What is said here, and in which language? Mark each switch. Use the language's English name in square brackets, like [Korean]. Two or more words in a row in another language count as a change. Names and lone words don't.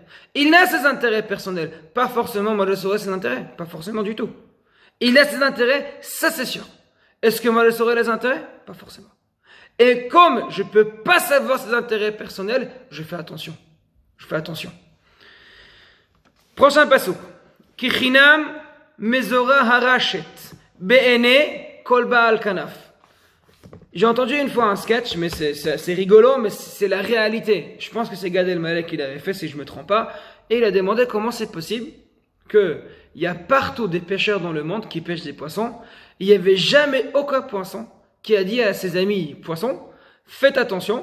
[French] Il a ses intérêts personnels. Pas forcément, moi je saurais ses intérêts. Pas forcément du tout. Il a ses intérêts, ça c'est sûr. Est-ce que moi je saurais les intérêts? Pas forcément. Et comme je peux pas savoir ses intérêts personnels, je fais attention. Prochain passouk. [Hebrew] כי חינם מזורה הרשת, בעיני כל בעל כנף. [French] J'ai entendu une fois un sketch, mais c'est rigolo, mais c'est la réalité. Je pense que c'est Gad Elmaleh qui l'avait fait, si je me trompe pas. Et il a demandé comment c'est possible qu'il y a partout des pêcheurs dans le monde qui pêchent des poissons. Il n'y avait jamais aucun poisson qui a dit à ses amis poissons, Faites attention.